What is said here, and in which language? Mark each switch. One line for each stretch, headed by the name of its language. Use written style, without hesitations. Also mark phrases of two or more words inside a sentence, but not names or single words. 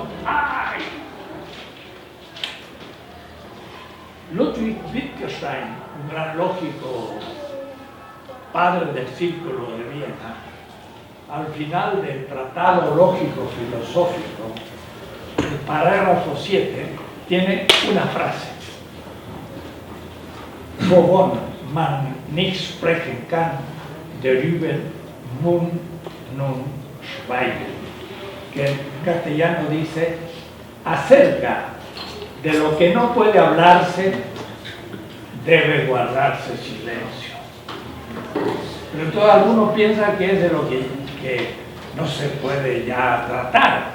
Spanish: ¡Ay! Ludwig Wittgenstein, un gran lógico, padre del Círculo de Viena, al final del Tratado Lógico Filosófico, el parágrafo 7, tiene una frase:
German: Wovon man nicht sprechen kann, darüber mun nun schweigen,
Spanish: que en castellano dice: acerca de lo que no puede hablarse, debe guardarse silencio. Pero entonces algunos piensan que es de lo que no se puede ya tratar.